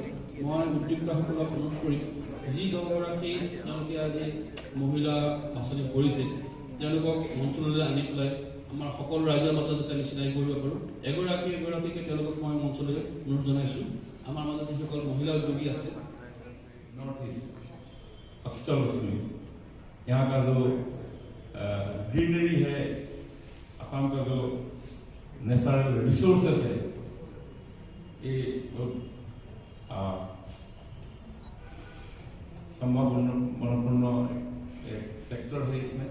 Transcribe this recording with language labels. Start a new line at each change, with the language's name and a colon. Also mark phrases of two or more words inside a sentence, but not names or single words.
Assamese: মই উদ্যোক্তাসকলক অনুৰোধ কৰিম যি 10গৰাকী তেওঁলোকে আজি মহিলা বাছনি কৰিছে তেওঁলোকক মঞ্চলৈ আনি পেলাই আমাৰ সকলো ৰাইজৰ মাজত যাতে আমি চিনাকি কৰিব পাৰোঁ। এগৰাকীকে তেওঁলোকক মই মঞ্চলৈ অনুৰোধ জনাইছোঁ। আমাৰ মাজত যিসকল মহিলা উদ্যোগী আছে
English: North East External
Hindi: उसमें यहाँ का जो ग्रीनरी है असम का जो
English: natural resources
Hindi: है ये बहुत संभावनापूर्ण एक सेक्टर है इसमें।